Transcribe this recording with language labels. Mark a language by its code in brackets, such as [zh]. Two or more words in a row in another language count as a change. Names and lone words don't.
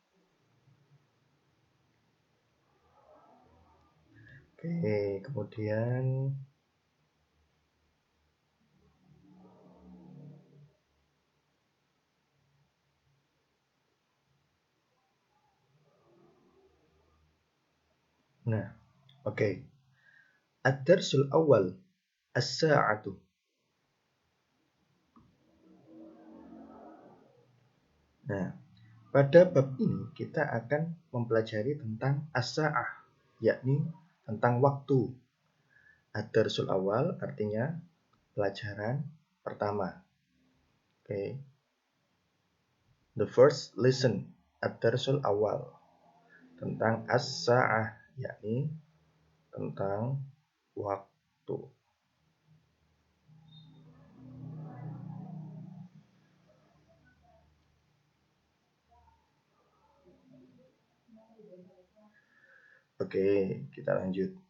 [id] Oke, kemudian oke. [ar] الدرس الأول الساعة. [id] Nah, pada bab ini kita akan mempelajari tentang as-sa'ah, yakni tentang waktu. [ar] الدرس الأول [id] artinya pelajaran pertama. Oke. [en] The first lesson, [ar] الدرس الأول, [id] tentang as-sa'ah, yakni tentang waktu. Oke, kita lanjut.